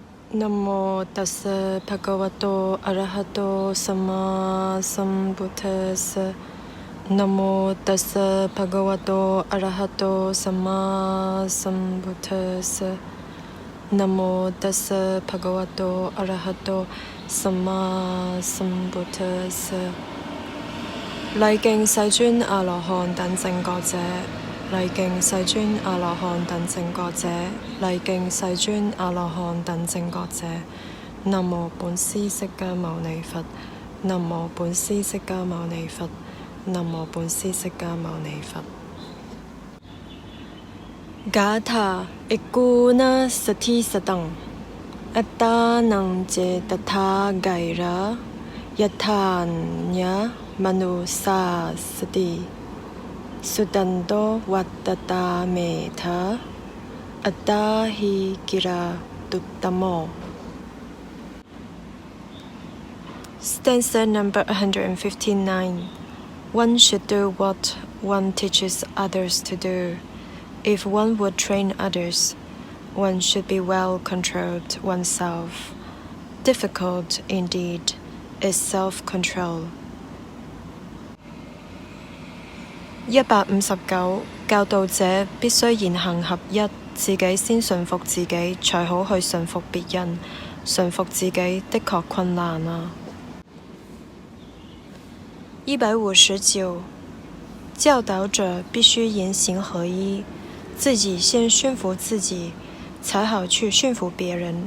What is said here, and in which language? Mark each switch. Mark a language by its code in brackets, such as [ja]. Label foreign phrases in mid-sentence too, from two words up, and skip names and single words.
[pi] นะโมตัสสะภะคะวะโตอะระหะโตสัมมาสัมพุทธัสสะนะโมตั สสะภะคะวะโตอะระหะโตสัมมาสัมพุทธัสสะนะโมตัสสะภะคะวะโตอะระหะโตสัมมาสัมพุทธัสสะ [zh] 禮敬世尊阿羅漢等正覺者，禮敬世尊阿羅漢等正覺者，禮敬世尊阿羅漢等正覺者。南無本師釋迦牟尼佛，南無本師釋迦牟尼佛，南無本師釋迦牟尼佛。 [pi] Gatha ekuna sati satang attanang je tatha gaira yathanya manusa sati sudanto vattata metha attahi gira tuttamo. [en] Stanza number 159. One should do what one teaches others to do. If one would train others, one should be well controlled oneself. Difficult, indeed, is self-control. 159. [zh] 教導者必須言行合一，自己先順服自己，才好去順服別人。順服自己的確困難啊。159. 教導者必須言行合一，自己先驯服自己，才好去驯服別人。